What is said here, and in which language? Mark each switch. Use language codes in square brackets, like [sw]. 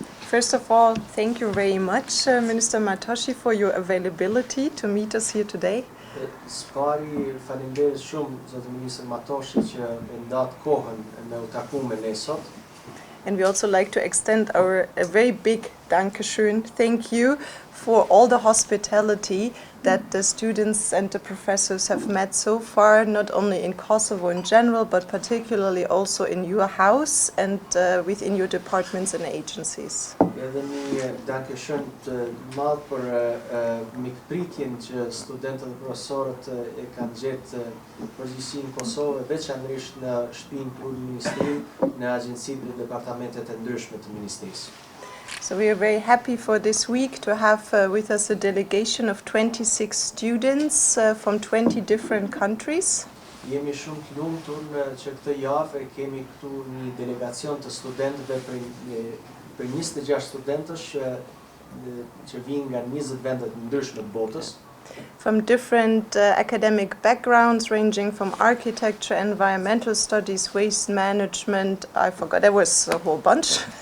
[en] First of all, thank you very much, Minister Matoshi, for your availability to meet us here today. [sq] Spari falenderoj shumë zotë ministër Matoshi që ndat kohën me u taku me ne sot. [en] And we also like to extend a very big Dankeschön, thank you, for all the hospitality that the students and the professors have met so far, not only in Kosovo in general, but particularly also in your house and within your departments and agencies. [sq] Edhe një Dankeschön të madh për mikpritjen që studentët dhe profesorët e kanë gjetë përgjithësi në Kosovë, veçanërisht në shtëpinë kryeministri, në agjencitë dhe departamentet e ndryshme të ministrisë. [en] So we are very happy for this week to have with us a delegation of 26 students from 20 different countries. [sq] Jemi shumë të lumtur që këtë javë kemi këtu një delegacion të studentëve për 26 studentësh që vinë nga 20 vende të ndryshme të botës. [en] From different academic backgrounds, ranging from architecture, environmental studies, waste management, I forgot, there was a whole bunch.